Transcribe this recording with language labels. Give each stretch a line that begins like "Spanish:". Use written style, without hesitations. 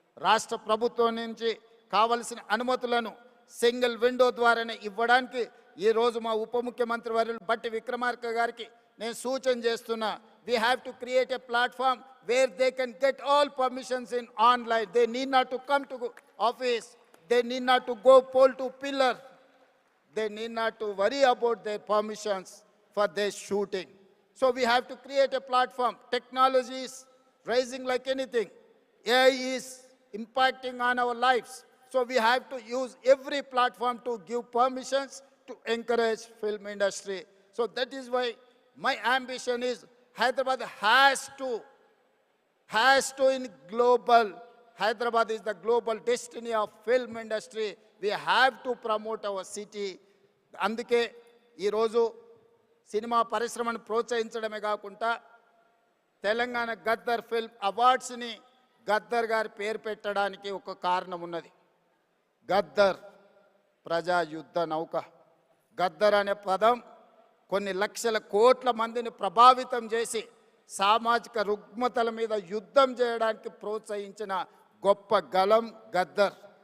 Telugu: రాష్ట్ర ప్రభుత్వం నుంచి కావలసిన అనుమతులను సింగిల్ విండో ద్వారానే ఇవ్వడానికి ఈరోజు మా ఉప ముఖ్యమంత్రి వర్యులు బట్టి విక్రమార్క గారికి నేను సూచన చేస్తున్నా.
English: We have to create a platform where they can get all permissions in online. They need not to come to office, they need not to go pole to pillar, they need not to worry about their permissions for their shooting. So we have to create a platform. Technology is rising like anything. AI is impacting on our lives. So we have to use every platform to give permissions to encourage film industry. So that is why my ambition is Hyderabad has to in global. Hyderabad is the global destiny of film industry. We have to promote our city.
Telugu: అందుకే ఈరోజు cinema పరిశ్రమను ప్రోత్సహించడమే కాకుండా Telangana Gaddar film అవార్డ్స్ని Gaddar గారి పేరు పెట్టడానికి ఒక కారణం ఉన్నది. గద్దర్ ప్రజా యుద్ధ నౌక. గద్దర్ అనే పదం కొన్ని లక్షల కోట్ల మందిని ప్రభావితం చేసి సామాజిక రుగ్మతల మీద యుద్ధం చేయడానికి ప్రోత్సహించిన గొప్ప గలం గద్దర్.